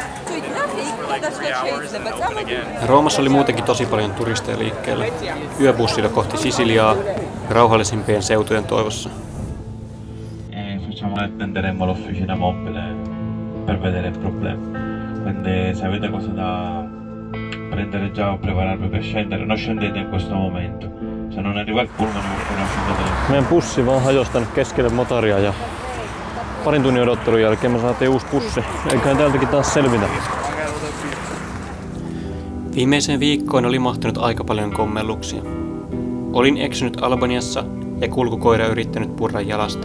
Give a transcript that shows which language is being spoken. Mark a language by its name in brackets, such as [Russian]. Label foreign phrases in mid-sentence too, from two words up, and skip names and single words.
[Finnish] Roomassa oli muutenkin tosi paljon turisteja liikkeellä, yöbussilla kohti Sisiliaa ja rauhallisimpien seutujen toivossa. [Italian] Facciamo attenderemo l'officina mobile per vedere il problema. Quindi se avete cosa da prendere già o prepararvi per scendere, non scendete in questo momento. Se non arriva il pullman, non scendete. [Finnish] Meidän bussi vaan hajosi tänne keskelle motaria ja parin tunnin odottelun jälkeen me saatiin uusi bussi. Eiköhän täältäkin taas selvitä. Viimeiseen viikkoon oli mahtunut aika paljon kommelluksia. Olin eksynyt Albaniassa ja kulkukoira yrittänyt purra jalasta.